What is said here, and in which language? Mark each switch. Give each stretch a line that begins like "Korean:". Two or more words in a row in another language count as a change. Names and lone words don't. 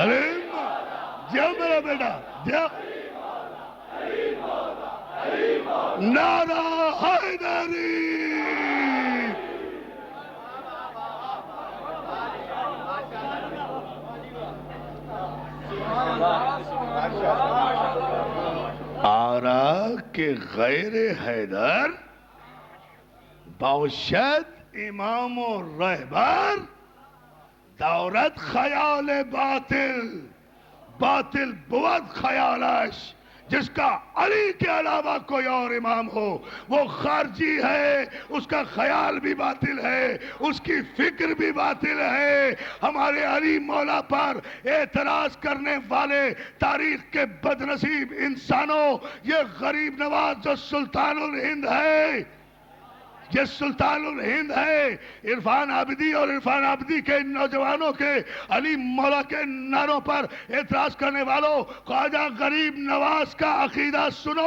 Urdu: علیم جو میرا بیٹا جو نعرہ حیدری.
Persian: آرا کہ غیر حیدر باشد امام و رہبر, دورت خیال باطل, باطل بود خیالش,
Urdu: جس کا علی کے علاوہ کوئی اور امام ہو وہ خارجی ہے. اس کا خیال بھی باطل ہے, اس کی فکر بھی باطل ہے. ہمارے علی مولا پر اعتراض کرنے والے تاریخ کے بدنصیب انسانوں, یہ غریب نواز جو سلطان الہند ہے, یہ سلطان الہند ہے, عرفان عابدی اور عرفان عابدی کے نوجوانوں کے علی مولا کے نعروں پر اعتراض کرنے والوں, خواجہ غریب نواز کا عقیدہ سنو.